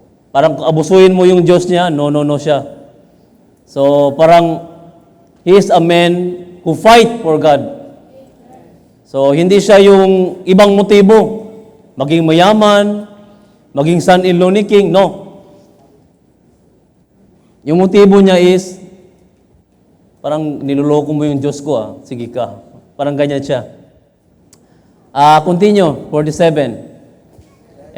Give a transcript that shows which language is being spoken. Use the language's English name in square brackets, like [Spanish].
[Filipino] Parang abusuin mo yung Diyos niya, no siya. [English] So parang he is a man who fight for God. [Filipino] So, hindi siya yung ibang motibo. Maging mayaman, maging son-in-law ni King. No. Yung motibo niya is, parang niloloko mo yung Diyos ko. Sige ka. Parang ganyan siya. [English] Continue, 47.